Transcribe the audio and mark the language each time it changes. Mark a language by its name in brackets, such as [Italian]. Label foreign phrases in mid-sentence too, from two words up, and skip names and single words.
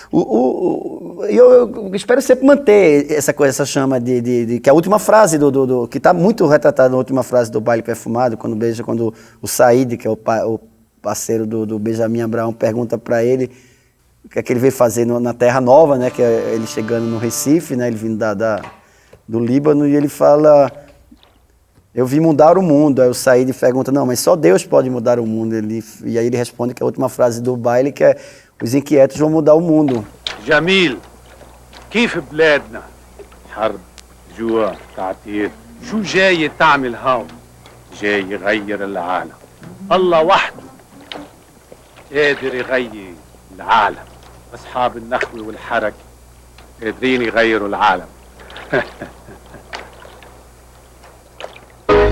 [Portuguese] Eu espero sempre manter essa chama que a última frase que está muito retratada na última frase do Baile Perfumado, quando o Said, que é o parceiro do Benjamin Abraão, pergunta para ele o que é que ele veio fazer na Terra Nova, né, que é ele chegando no Recife, né, ele vindo do Líbano, e ele fala: eu vim mudar o mundo. Aí o Said pergunta: não, mas só Deus pode mudar o mundo. E aí ele responde que a última frase do baile, que é: os inquietos vão mudar o mundo. [Arabic] جميل كيف بلادنا حرب جوع تعتير شو جاي تعمل هون جاي يغير العالم الله وحده قادر يغير العالم أصحاب النخوة والحركة قادرين يغيروا العالم